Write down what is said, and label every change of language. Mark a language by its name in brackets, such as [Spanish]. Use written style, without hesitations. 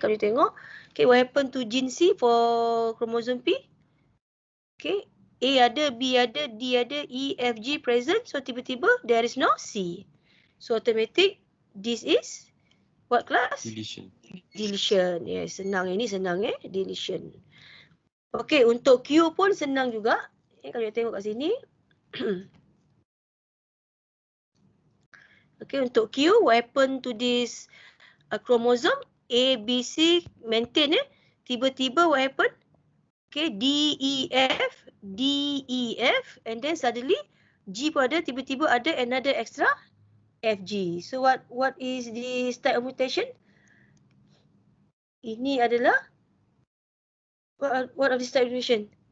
[English] Kalau tengok okay, what happened to gene C for chromosome P? [Malay] Okay, A ada, B ada, D ada, E, F, G present. [English] So tiba-tiba there is no C. So automatic this is what class? Deletion. [Malay] Deletion. Yes, senang. Ini senang deletion. Okay, untuk Q pun senang juga. Kalau kita tengok kat sini. [English] Okay, untuk Q, what happened to this chromosome? A, B, C maintain Tiba-tiba what happened? Okay, D, E, F, and then suddenly G pun ada, tiba-tiba ada another extra F, G. So what is this type of mutation? Ini adalah what of this type of mutation?